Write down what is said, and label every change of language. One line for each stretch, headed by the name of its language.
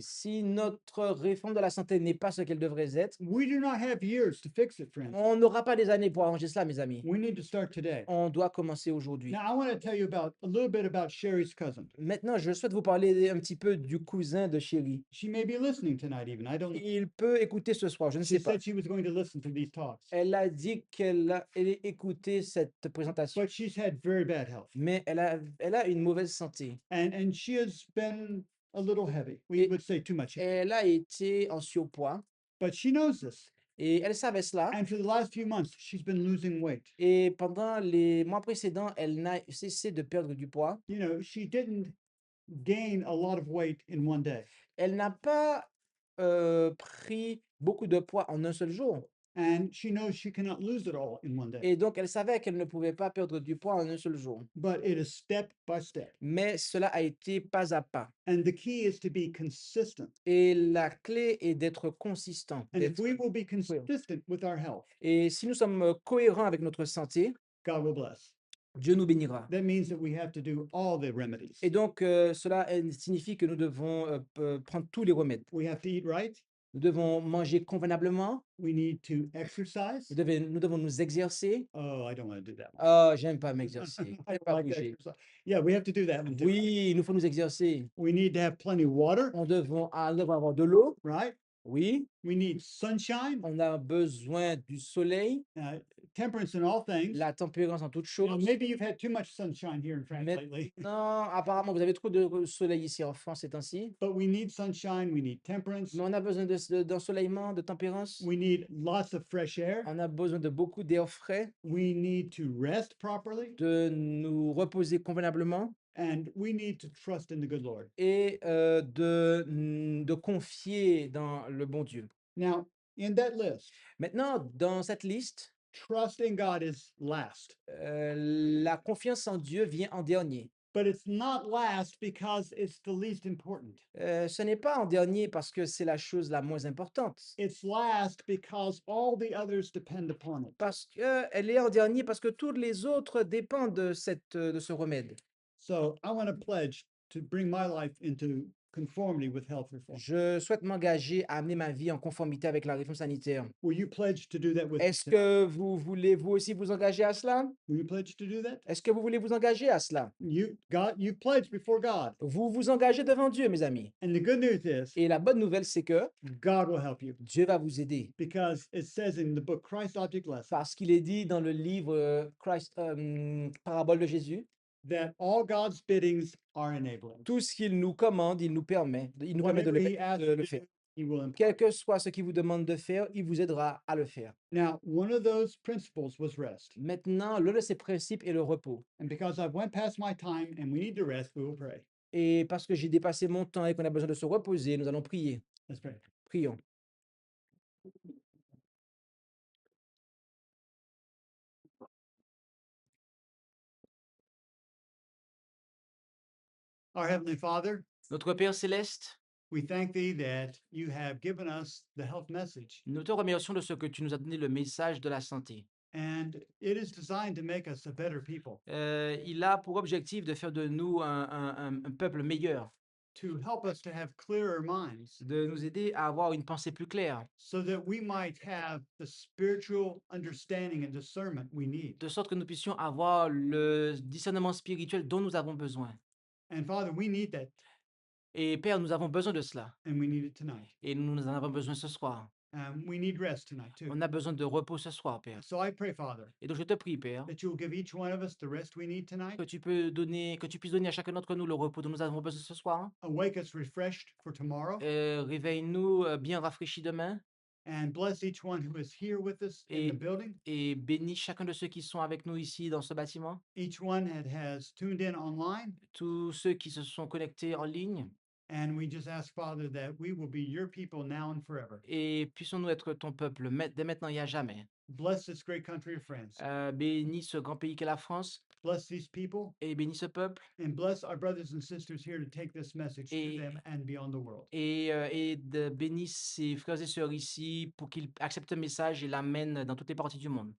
French: si notre réforme de la santé n'est pas ce qu'elle devrait être,
English: we do not have years to fix it, friends.
French: on n'aura pas des années pour arranger cela, mes amis.
English: We need to start today.
French: On doit commencer aujourd'hui.
English: Now, I want to tell you about a little bit about Sherry's cousin.
French: Maintenant, je souhaite vous parler un petit peu du cousin de Chérie.
English: She may be listening tonight, even. I don't know.
French: Il peut écouter ce soir, je ne
English: She
French: sais pas.
English: said she was going to listen to these talks,
French: Elle a dit qu'elle a écouté cette présentation,
English: but she's had very bad health.
French: mais elle a une mauvaise santé.
English: And she has been a little heavy. We
French: Et-
English: would say too much.
French: Elle a été en surpoids
English: But she knows this.
French: et elle savait cela.
English: And for the last few months, she's been losing weight.
French: Et pendant les mois précédents, elle n'a cessé de perdre du poids.
English: You know, she didn't gain a lot of weight in one day.
French: Elle n'a pas pris beaucoup de poids en un seul jour.
English: And she knows she cannot lose it all in one day.
French: Et donc, elle savait qu'elle ne pouvait pas perdre du poids en un seul jour.
English: But it is step by step.
French: Mais cela a été pas à pas.
English: And the key is to be consistent.
French: Et la clé est d'être consistant.
English: And if
French: d'être-
English: we will be consistent with our health,
French: Et si nous sommes cohérents avec notre santé,
English: God will bless.
French: Dieu nous bénira.
English: That means that we have to do all the remedies.
French: Et donc, cela signifie que nous devons prendre tous les remèdes.
English: We have to eat right.
French: Nous devons manger convenablement.
English: We need to exercise.
French: Nous devons nous exercer.
English: Oh, I don't want to do that one.
French: Oh, j'aime pas m'exercer.
English: I
French: J'aime
English: don't
French: pas
English: like
French: bouger.
English: exercise. Yeah, we have to do that one too.
French: Oui, il nous faut nous exercer.
English: We need to have plenty of water,
French: On devons avoir de l'eau.
English: right?
French: Oui.
English: We need sunshine,
French: On a besoin du soleil,
English: temperance in all things.
French: la tempérance en toutes
English: You know,
French: choses.
English: maybe you've had too much sunshine here in France
French: Mais-
English: lately,
French: Non, apparemment, vous avez trop de soleil ici en France ces temps-ci.
English: but we need sunshine. We need temperance.
French: Mais on a besoin d'ensoleillement, de tempérance.
English: We need lots of fresh air.
French: On a besoin de beaucoup d'air frais,
English: We need to rest properly,
French: de nous reposer convenablement
English: and we need to trust in the good Lord.
French: et de confier dans le bon Dieu.
English: Now, in that list,
French: Maintenant, dans cette liste,
English: trust in God is last,
French: la confiance en Dieu vient en dernier.
English: but it's not last because it's the least important.
French: Ce n'est pas en dernier parce que c'est la chose la moins importante.
English: It's last because all the others depend upon it.
French: Parce qu'elle est en dernier parce que tous les autres dépendent de ce remède.
English: So I want to pledge to bring my life into conformity with health reform.
French: Je souhaite m'engager à amener ma vie en conformité avec la réforme sanitaire.
English: Will you pledge to do that with me
French: Est-ce
English: tonight?
French: que vous voulez vous aussi vous engager à cela?
English: Will you pledge to do that?
French: Est-ce que vous voulez vous engager à cela?
English: You pledged before God.
French: Vous vous engagez devant Dieu, mes amis.
English: And the good news is
French: Et la bonne nouvelle, c'est que
English: God will help you
French: Dieu va vous aider.
English: because it says in the book Christ Object Lesson
French: Parce qu'il est dit dans le livre Parabole de Jésus,
English: that all God's biddings are enabling.
French: tout ce qu'il nous commande, il nous permet, il nous permet de
English: Whatever he asks
French: de
English: you
French: le
English: to
French: faire.
English: do, he will impart.
French: Quel que soit ce qu'il vous demande de faire, il vous aidera à le faire.
English: Now, one of those principles was rest.
French: Maintenant, l'un de ces principes est le repos.
English: And because I've went past my time and we need to rest, we will pray.
French: Et parce que j'ai dépassé mon temps et qu'on a besoin de se reposer, nous allons prier.
English: Let's pray.
French: Prions.
English: Our Heavenly Father,
French: Notre Père céleste,
English: we thank thee that you have given us the health message.
French: nous te remercions de ce que tu nous as donné le message de la santé.
English: And it is designed to make us a better people.
French: Il a pour objectif de faire de nous un peuple meilleur.
English: to help us to have clearer minds
French: de nous aider à avoir une pensée plus claire,
English: so that we might have the spiritual understanding and discernment we need.
French: de sorte que nous puissions avoir le discernement spirituel dont nous avons besoin.
English: And Father, we need that,
French: Et Père, nous avons besoin de cela.
English: and we need it tonight.
French: Et nous en avons besoin ce soir.
English: We need rest tonight too.
French: On a besoin de repos ce soir, Père.
English: So I pray, Father,
French: Et donc je te prie, Père,
English: that you will give each one of us the rest we need tonight.
French: que tu puisses donner à chacun d'entre nous le repos dont nous avons besoin ce soir.
English: Awake us refreshed for tomorrow,
French: Réveille-nous bien rafraîchis demain
English: and bless each one who is here with us in the
French: Et-
English: building.
French: et bénis chacun de ceux qui sont avec nous ici dans ce bâtiment,
English: Each one that has tuned in online.
French: tous ceux qui se sont connectés en ligne.
English: And we just ask, Father, that we will be your people now and forever.
French: Et puissions-nous être ton peuple dès maintenant et à jamais.
English: Bless this great country of France.
French: Bénis ce grand pays qu'est la France
English: Bless these people,
French: et bénis ce peuple
English: and bless our brothers and sisters here to take this message to
French: Et-
English: them and beyond the world.
French: et bénis ses frères et sœurs ici pour qu'ils acceptent le message et l'amènent dans toutes les parties du monde.